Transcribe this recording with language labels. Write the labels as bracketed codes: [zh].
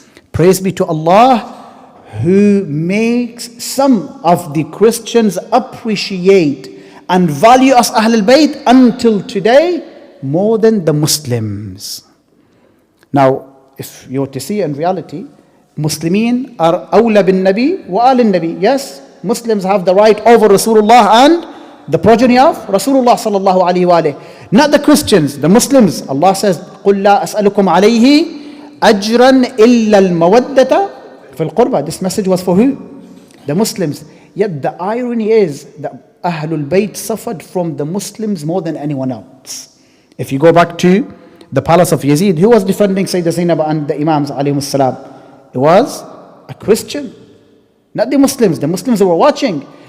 [en] Praise be to Allah who makes some of the Christians appreciate and value us Ahl al-Bayt until today more than the Muslims. Now, if you were to see in reality, Muslimin are awla bin Nabi wa al Nabi. Yes, Muslims have the right over Rasulullah and the progeny of Rasulullah sallallahu alayhi wa alayhi. Not the Christians, the Muslims. Allah says, [ar] قُلْ لَا أَسْأَلُكُمْ عَلَيْهِ أَجْرًا إِلَّا الْمَوَدَّةَ فِي الْقُرْبَى. [en] This message was for who? The Muslims. Yet the irony is that Ahlul Bayt suffered from the Muslims more than anyone else. If you go back to the palace of Yazid, who was defending Sayyidah Zainab and the Imams alayhim salam? It was a Christian, not the Muslims. The Muslims were watching.